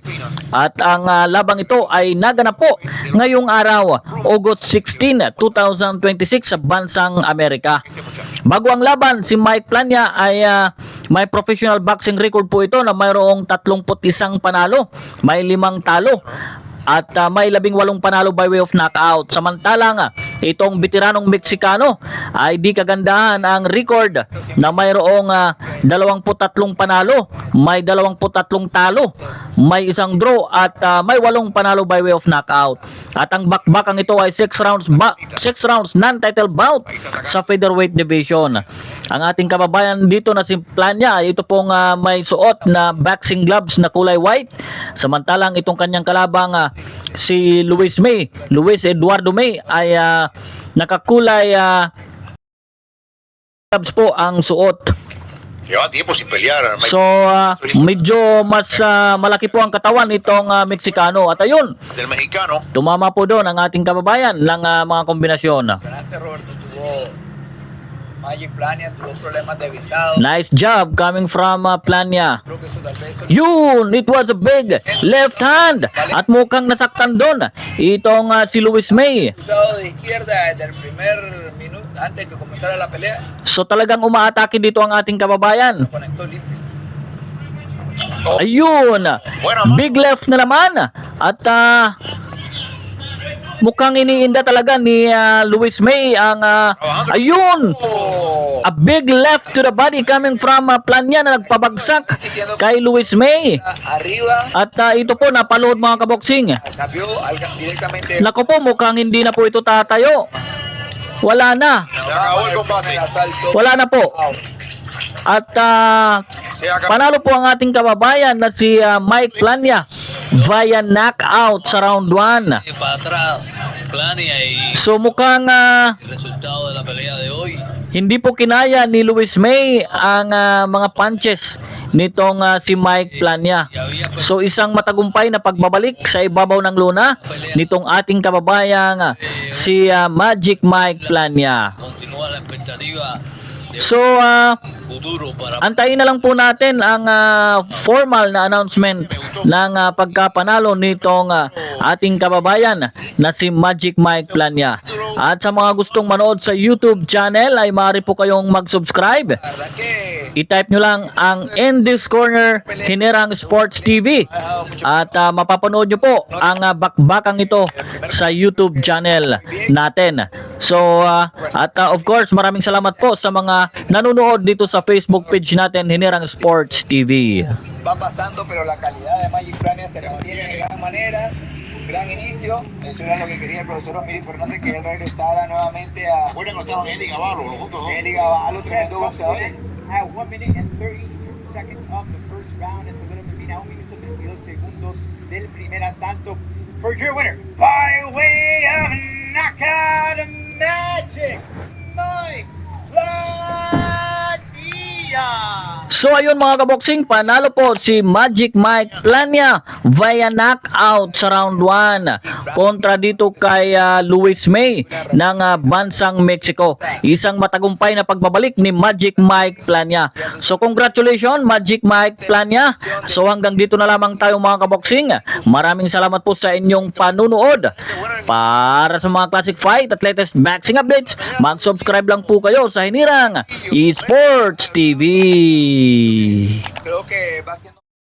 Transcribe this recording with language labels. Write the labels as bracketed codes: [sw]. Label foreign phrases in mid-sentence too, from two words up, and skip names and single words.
[tl] At ang labang ito ay naganap po ngayong araw, August 16, 2026 sa bansang Amerika. Bago ang laban, si Mike Plania ay may [en] professional boxing record [tl] po ito na mayroong 31 panalo, may 5 talo at may 18 panalo [en] by way of knockout. [tl] Samantalang itong veteranong Meksikano ay di kagandahan ang record na mayroong 23 panalo, may 23 talo, may 1 draw at may 8 panalo [en] by way of knockout. [tl] At ang bakbakang ito ay 6 [en] rounds non-title bout [tl] sa [en] featherweight division. [tl] Ang ating kababayan dito na si Plania, ito pong may suot na [en] boxing gloves [tl] na kulay white. Samantalang itong kanyang kalabang si Luis Eduardo May ay nakakulay gloves po ang suot. [es] Lleva tiempo sin pelear. [tl] So medyo mas malaki po ang katawan nitong Meksikano. At ayun, [es] Del mexicano. [tl] tumama po doon ang ating kababayan ng mga kombinasyon. [es] Roberto tuvo Magic Plania, tuvo problemas de visado. [en] Nice job coming from Plania. [es] Creo que eso tal vez [tl] Yun, [en] it was a big left hand. [tl] At mukhang nasaktan doon itong si Luis May. [es] cruzado de izquierda desde el primer minuto antes que comenzara la pelea, [tl] So talagang umaatake dito ang ating kababayan. [es] conectó limpio. [tl] Ayun, [en] big left [tl] na naman. At mukhang iniinda talaga ni Luis May ang ayun, [en] a big left to the body coming from Plania [tl] na nagpabagsak kay Luis May. [es] Arriba, [tl] At ito po napalood mga kaboksing. [es] cambió directamente. [tl] Nako po, mukhang hindi na po ito tatayo. Wala na. [es] Se acabó el combate. El asalto. [tl] Wala na po. At [es] Se acabó. [tl] panalo po ang ating kababayan na si Mike Plania [en] via knockout [tl] sa round 1. [es] Para atrás, Plania y [tl] So mukhang [es] el resultado de la pelea de hoy. [tl] hindi po kinaya ni Luis May ang mga punches nitong si Mike Plania. So isang matagumpay na pagbabalik sa ibabaw ng luna nitong ating kababayang si Magic Mike Plania. [es] Continúa la expectativa de [tl] So [es] futuro para [tl] antayin na lang po natin ang formal na announcement ng pagkapanalo nitong ating kababayan na si Magic Mike Plania. At sa mga gustong manood sa YouTube channel ay maaari po kayong mag-subscribe. [es] Arranqué. [tl] I-type nyo lang ang In This Corner Hinirang Sports TV at mapapanood nyo po ang bakbakang ito sa YouTube channel natin. So at [en] of course [tl] maraming salamat po sa mga nanonood dito sa Facebook page natin Hinirang Sports TV. [es] Va pasando, pero la calidad de Magic Plania se mantiene de gran manera. Gran inicio, eso era lo que quería el profesor Omiri Fernández, que él regresara nuevamente a Bueno, no estaban Eli Gavalo, los otros dos. Eli Gavalo, tremendo boxeador. [en] At 1 minute and 32 seconds of the first round. [es] Esta termina 1 minuto 32 segundos del primer asalto. [en] For your winner, by way of knockout, Magic Mike Plania. [tl] So ayun mga kaboksing, panalo po si Magic Mike Plania [en] via knockout [tl] sa round 1 kontra dito kay Luis May ng bansang Mexico. Isang matagumpay na pagbabalik ni Magic Mike Plania. So congratulations Magic Mike Plania. So hanggang dito na lamang tayo mga kaboksing. Maraming salamat po sa inyong panunood. Para sa mga [en] classic fight [tl] at [en] latest boxing updates, [tl] mag-subscribe lang po kayo sa Hinirang Esports TV. [es] Creo que va siendo